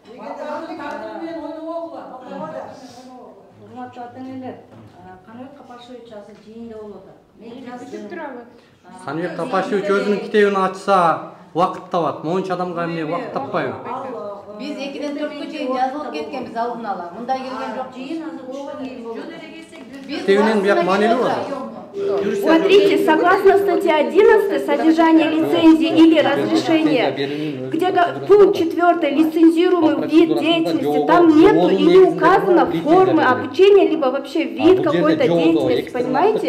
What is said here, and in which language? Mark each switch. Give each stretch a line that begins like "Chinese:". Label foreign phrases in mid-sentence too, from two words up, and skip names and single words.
Kyrgyz: Урматтуу ата-энелер, Каныбек Капашевич азыр жыйында болуп атат. Каныбек Капашевич өзүнүн китебин ачса убакыт табат. Монча адамга эмне убакыт таппайбы? Биз 2-ден 4-кө чейин жазылып кеткенбиз алдын ала. Мындай келген жок. Жыйын азыр Китебинен бияк маанилүү бар.
Russian: Смотрите, согласно статье 11, содержание лицензии или разрешения, где пункт 4, лицензируемый вид деятельности, там нету и не указано формы обучения, либо вообще вид какой-то деятельности, понимаете?